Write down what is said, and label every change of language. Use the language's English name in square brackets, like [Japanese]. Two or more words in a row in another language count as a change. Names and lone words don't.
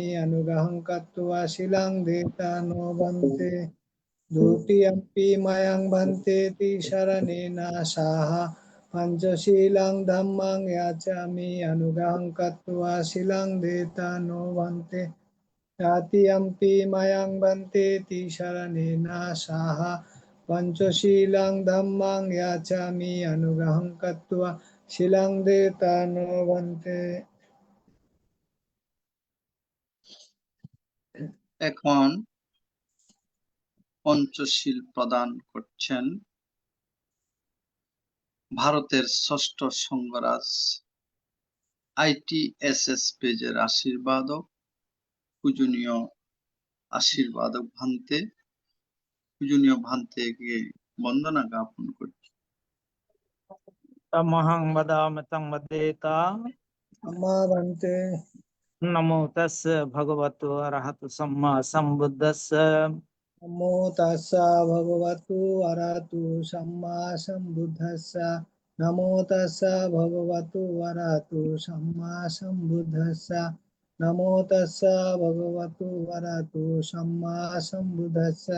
[Pali] anugahang katva silang deta no bante Dutiyampi mayang bante ti saranena saha Panchasilang dhammang yachami anugahang katva silang deta no bante Tatiyampi mayang bante ti saranena saha Panchasilang dhammang yachami anugahang katva silang deta no bante [Bangla] এখন পঞ্চশীল প্রদান করছেন ভারতের ষষ্ঠ সংঘরাজ ITSS পেজের আশীর্বাদক পূজনীয় আশীর্বাদক পূজনীয় ভান্তেকে বন্দনা জ্ঞাপন করছি। [Pali] तमहं वदामि तं वदेता Amma bante नमो तस्य भगवतो अरहतो सम्मा सम्बुद्धस्य Namo tassa bhagavatu aratu samma sambuddhassa Namo tassa bhagavatu aratu samma sambuddhassa Namo tassa bhagavatu aratu samma sambuddhassa